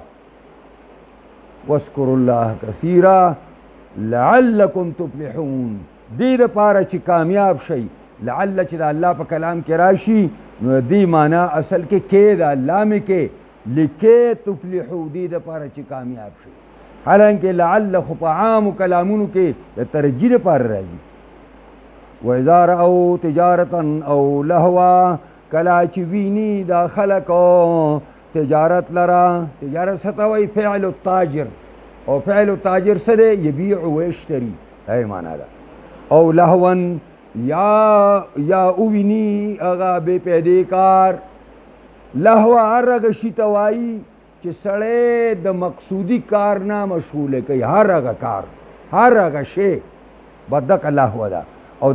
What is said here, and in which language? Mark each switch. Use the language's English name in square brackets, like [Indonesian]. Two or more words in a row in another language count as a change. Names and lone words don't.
[Arabic] واذکروا الله کثیرا لعلکم تفلحون، [Pashto] دې دپاره چې کامیاب شئ. لعل چې د الله په کلام کې راشي نو دې معنا اصل کې د الله مې کې لکې تفلحو، دې دپاره چې کامیاب شئ. حالانکې لعل خو په عامو کلامونو کې د ترجیح دپاره راځي. [Arabic] وإذا رأوا تجارة او لهوا، [Pashto] کله چې ویني دا خلک تجارت لرا، تجارت څه ته وایي؟ [Arabic] فعل التاجر، او فعل التاجر [Pashto] څه دی؟ [Arabic] یبیع و یشتری، ای [Pashto] معنا ده. او لهوا، یا اوویني هغه بې پیدې کار. لهو هر هغه شي ته وایي چې سړی د مقصودي کار نه مشغوله کوي، هر هغه کار، هر هغه شی بدقه لهو ده.